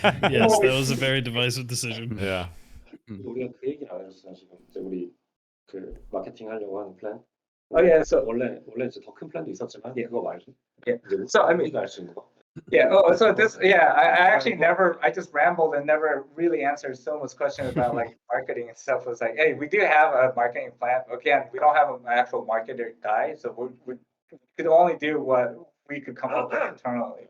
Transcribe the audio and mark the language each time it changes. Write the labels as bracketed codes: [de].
[en] Yes, that was a very divisive decision. Yeah. [ko] 우리가 그 얘기를 안 했었어요 지금. 이제 우리 그 마케팅 하려고 하는 플랜. [en] Oh yeah, so [ko] 원래 이제 더 큰 플랜도 있었지만 그거 말고. [en] Yeah. [ko] 이제 [en] So I mean, [ko] 우리가 할 수 있는 거. [en] Yeah. Oh, so this. Yeah, I actually I just rambled and never really answered Soma's question about like marketing and stuff. It was like, hey, we do have a marketing plan. Again, we don't have an actual marketer guy, so we could only do what we could come up with internally.